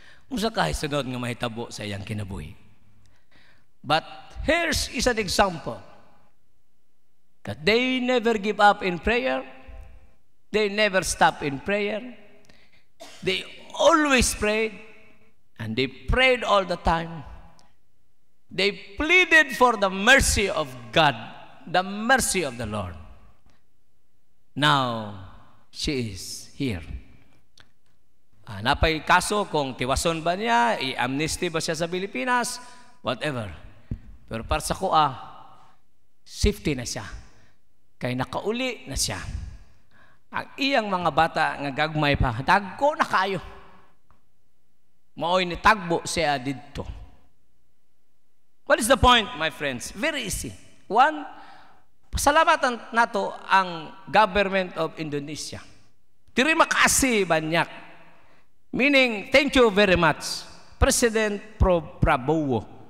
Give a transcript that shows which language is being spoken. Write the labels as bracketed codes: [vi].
[ceb] Usa ka sunod nga mahitabo sa iyang kinabuhi. [en] But here's is an example that they never give up in prayer. They never stop in prayer. They always prayed, and they prayed all the time. They pleaded for the mercy of God, the mercy of the Lord. Now, she is here. [ceb] Napay kaso kung tiwason ba niya, i-amnesty ba siya sa Pilipinas, whatever. Pero para sa kuha, safety na siya. Kay nakauli na siya. Ang iyang mga bata nga gagmay pa, tagko na kayo. Maoy ni tagbo siya dito. [en] What is the point, my friends? Very easy. One, [ceb] pasalamatan nato ang [en] government of Indonesia. [ms] Terima kasih banyak. [en] Meaning, thank you very much President Prabowo.